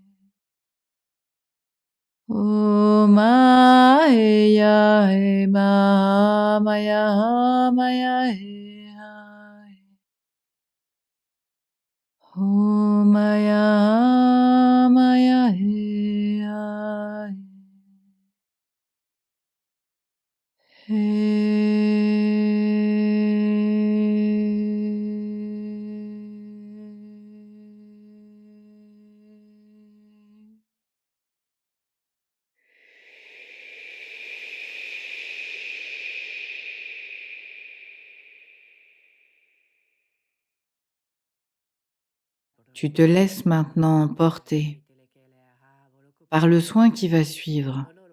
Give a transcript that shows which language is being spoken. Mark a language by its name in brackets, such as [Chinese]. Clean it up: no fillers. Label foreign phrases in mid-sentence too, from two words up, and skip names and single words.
[French] O ma he ya he ma ya he ha he. O ma ya he ha he. Tu te laisses maintenant porter par le soin qui va suivre,